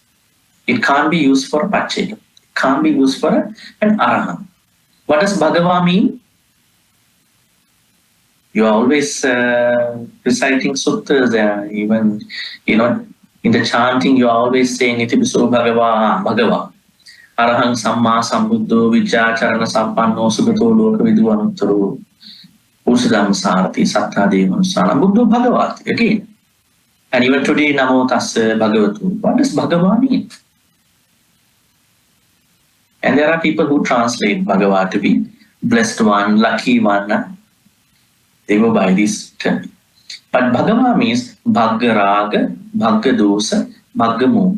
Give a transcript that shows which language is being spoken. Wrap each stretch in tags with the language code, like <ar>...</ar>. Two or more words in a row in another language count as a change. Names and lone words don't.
<en>It can't be used for a Pacceka. It can't be used for an Arahant. What does Bhagava mean? You are always reciting suttas, even, in the chanting, you are always saying,</en> <pi>Itipiso Bhagava, Bhagava. Arahang Samma Sambuddho Vijacharana Sampanno Sugato Loka Viduanuttaro Usadam Sarati Satta Devanusana Buddho Bhagavati.</pi> <en>Again. And even today,</en> <pi>Namo Tassa Bhagavatu.</pi> <en>What does Bhagava mean? And there are people who translate Bhagava to be blessed one, lucky one. They go by this term. But Bhagava means</en> <pi>Bhagga Raga, Bhagga Dosa, Bhagga Moha.</pi>